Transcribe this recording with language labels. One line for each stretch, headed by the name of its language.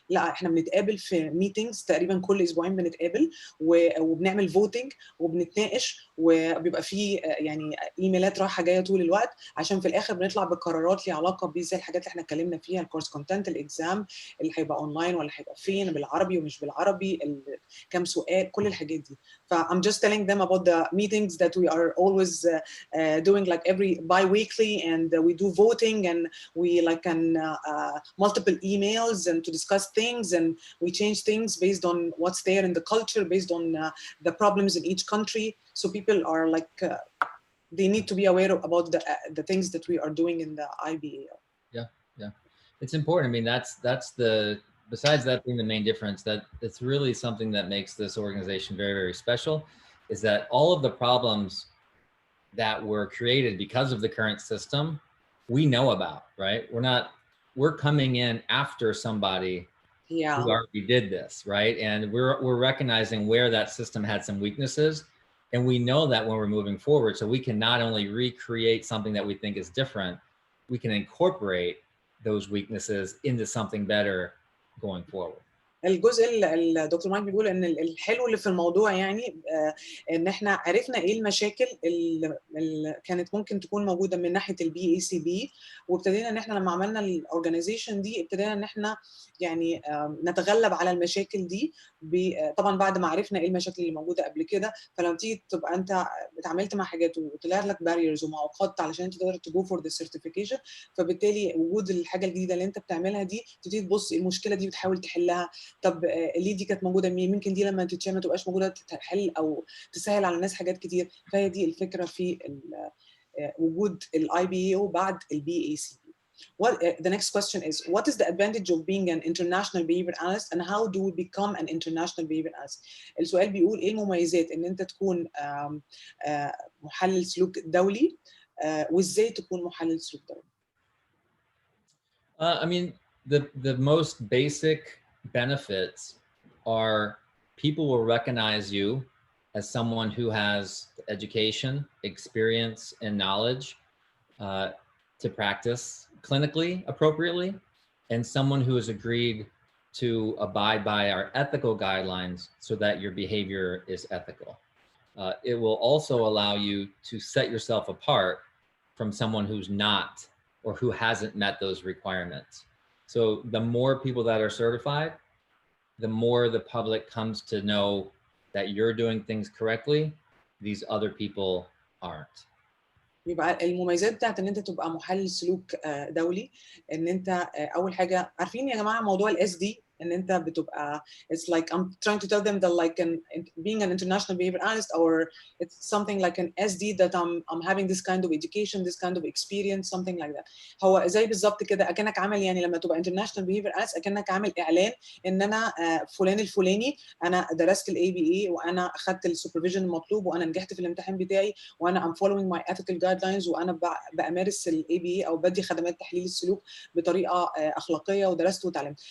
Arabic: لا، احنا بنتقابل في ميتينجز تقريبا كل اسبوعين، بنتقابل وبنعمل فوتنج وبنتناقش، وبيبقى فيه يعني ايميلات رايحه جايه طول الوقت، عشان في الاخر بنطلع بقرارات ليها علاقه زي الحاجات اللي احنا اتكلمنا فيها، الكورس كونتنت، الاكزام اللي هيبقى اونلاين ولا هيبقى فين، بالعربي ومش بالعربي، كام سؤال، كل الحاجات دي.
English: ف I'm just telling them about the meetings that we are always doing like every bi-weekly, and we do voting, and we like can multiple emails and to discuss things, and we change things based on what's there in the culture, based on the problems in each country. So people are like they need to be aware about the things that we are doing in the IBAO. Yeah, it's important. I mean, that's the, besides that being the main difference, that it's really something that makes this organization very, very special, is that all of the problems that were created because of the current system we know about, right? We're coming in after somebody who already did this, right? And we're recognizing where that system had some weaknesses, and we know that when we're moving forward. So we can not only recreate something that we think is different, we can incorporate those weaknesses into something better going forward.
Arabic: الجزء اللي الدكتور مايك بيقول ان الحلو اللي في الموضوع يعني ان احنا عرفنا ايه المشاكل اللي كانت ممكن تكون موجوده من ناحيه البي اي سي بي، وابتدينا ان احنا لما عملنا الاورجنايزيشن دي ابتدينا ان احنا يعني نتغلب على المشاكل دي. طبعا بعد ما عرفنا ايه المشاكل اللي موجوده قبل كده، فلما تيجي تبقى انت اتعاملت مع حاجات وطلع لك باريرز ومعوقات علشان انت تقدر تجو فور ذا سيرتيفيكيشن، فبالتالي وجود الحاجه الجديده اللي انت بتعملها دي تبتدي تبص المشكله دي بتحاول تحلها. طب ليه دي كانت موجوده، ممكن دي لما تتشال ما تبقاش موجوده تحل او تسهل على الناس حاجات كتير. فهي دي الفكره في وجود الاي بي او بعد البي اي سي.
English: What the next question is, what is the advantage of being an international behavior analyst and how do we become an international behavior analyst?
Arabic: السؤال بيقول ايه المميزات ان انت تكون محلل سلوك دولي، وازاي تكون محلل سلوك دولي؟
English: I mean, the most basic benefits are people will recognize you as someone who has education, experience, and knowledge to practice clinically appropriately, and someone who has agreed to abide by our ethical guidelines so that your behavior is ethical. It will also allow you to set yourself apart from someone who's not or who hasn't met those requirements. So the more people that are certified, the more the public comes to know that you're doing things correctly, these other people aren't.
Arabic: يبقى المميزات بتاعت ان انت تبقى محلل سلوك دولي، ان انت اول حاجه عارفين يا جماعه موضوع الاس دي، ان انت بتبقى
English: it's like I'm trying to tell them that like being an international behavior analyst or it's something like an SD that I'm having this kind of education, this kind of experience, something like that.
Arabic: هو زي بالظبط كده اكنك عامل يعني لما تبقى international behavior analyst اكنك عامل اعلان ان انا فلان الفلاني انا درست الاي بي اي وانا اخذت السوبرفيجن المطلوب وانا نجحت في الامتحان بتاعي وانا
English: I'm following my ethical guidelines
Arabic: وانا بمارس الاي بي اي او بدي خدمات تحليل السلوك بطريقه اخلاقيه ودرست وتعلمت.